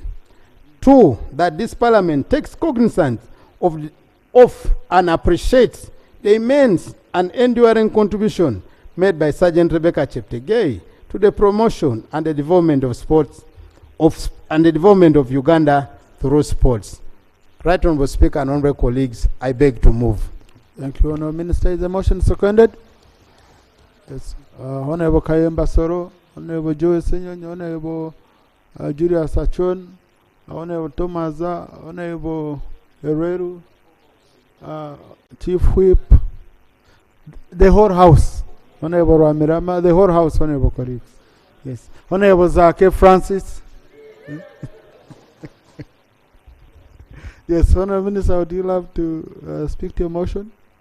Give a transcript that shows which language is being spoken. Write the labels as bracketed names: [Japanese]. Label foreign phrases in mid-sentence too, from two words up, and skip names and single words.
[English] 2, that this Parliament takes cognizance of and appreciates the immense and enduring contribution made by Sergeant Rebecca Cheptegei to the promotion and the development of sports and the development of Uganda through sports. Right Honourable Speaker and honourable colleagues, I beg to move. Thank you, Honourable Minister. Is the motion seconded? Yes. Honourable Kayemba Soro, Honourable Joe Senyon, Honourable Julius Achon, Honourable Tomaza, Honourable Herrero, Chief Whip, the whole House, Honourable Ramirama, the whole House, Honourable colleagues. Yes. Honourable Zake Francis. Yes, Honourable Minister, would you love to speak to your motion?